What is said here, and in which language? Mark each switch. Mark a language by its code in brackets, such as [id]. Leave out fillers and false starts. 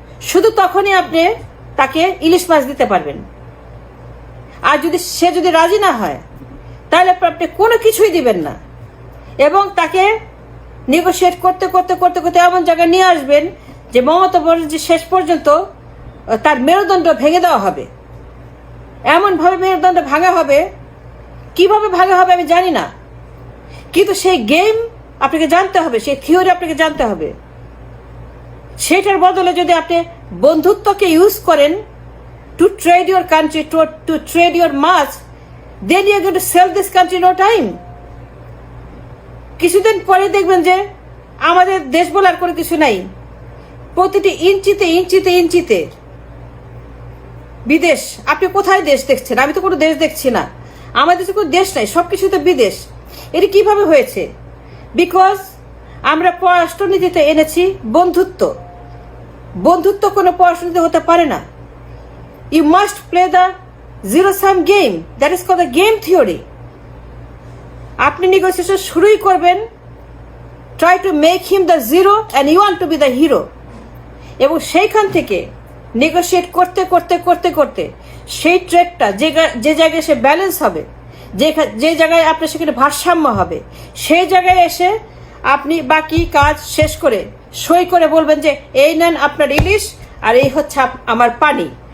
[bn] শুধু তখনই আপনি তাকে ইলিশ মাছ দিতে পারবেন। আর সে যদি রাজি না হয় তাহলে আপনি কোনো কিছুই দিবেন না, এবং তাকে নেগোশিয়েট করতে করতে করতে করতে এমন জায়গায় নিয়ে আসবেন যে মমতা ব্যানার্জি শেষ পর্যন্ত তার মেরুদণ্ড ভেঙে দেওয়া হবে। এমনভাবে মেরুদণ্ড ভাঙা হবে, কিভাবে ভাঙা হবে আমি জানি না, কিন্তু সেই গেম আপনাকে জানতে হবে, সেই থিওরি আপনাকে জানতে হবে। সেটার বদলে যদি আপনি বন্ধুত্বকে ইউজ করেন [en] to trade your country, to trade your mass, then you are going to sell this country no time. [bn] কিছুদিন পরে দেখবেন যে আমাদের দেশ বলার কোনো কিছু নাই, প্রতিটি ইঞ্চিতে ইঞ্চিতে ইঞ্চিতে বিদেশ। আপনি কোথায় দেশ দেখছেন? আমি তো কোনো দেশ দেখছি না, আমাদের দেশে কোনো দেশ নাই, সবকিছুতে বিদেশ। এটি কিভাবে হয়েছে? বিকজ আমরা পররাষ্ট্রনীতিতে এনেছি বন্ধুত্ব। বন্ধুত্ব কোনো পররাষ্ট্রনীতি হতে পারে না। [en] You must play the zero-sum game. That is called the game theory. [bn] আপনি নেগোসিয়েশন শুরুই করবেন, [en] try to make him the zero and you want to be the hero. [bn] এবং সেইখান থেকে নেগোসিয়েট করতে করতে করতে করতে সেই ট্রেডটা যে জায়গায় সে ব্যালেন্স হবে, যে জায়গায় আপনার সেখানে ভারসাম্য হবে, সেই জায়গায় এসে আপনি বাকি কাজ শেষ করে সই করে বলবেন যে এই নেন আপনার ইলিশ আর এই হচ্ছে আমার পানি।